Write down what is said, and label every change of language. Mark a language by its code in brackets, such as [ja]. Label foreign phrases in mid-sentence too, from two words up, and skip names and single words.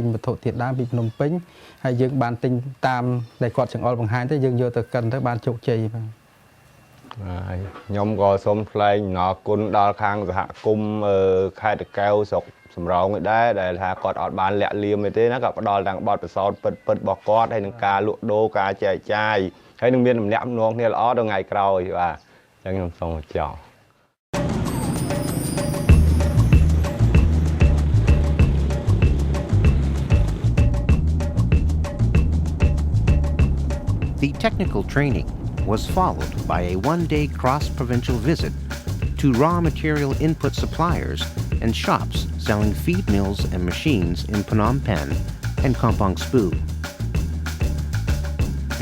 [km] វត្ថុធាតុដើមពីភ្នំពេញហើយយើងបានទិញតាមដែលគាត់ចង្អុលបង្ហាញទៅយើងយកទៅកិនទៅបានជោគជ័យបាទខ្ញុំក៏សូមថ្លែងអំណរគុណដល់ខាងសហគមន៍ខេត្តតាកែវស្រុកសំរោងនេះដែរដែលថាគាត់អត់បានលាក់លៀមទេណាក៏ផ្ដល់ទាំងបទពិសោធន៍ពិតរបស់គាត់ហើយនឹងការលក់ដូរការចែកចាយហើយនឹងមានដំណាក់ម្ដងគ្នាល្អដល់ថ្ងៃក្រោយបាទអញ្ចឹងខ្ញុំសូមចោល [en] The technical training was followed by a one-day cross-provincial visit to raw material input suppliers and shops selling feed mills and machines in Phnom Penh and Kampong Speu.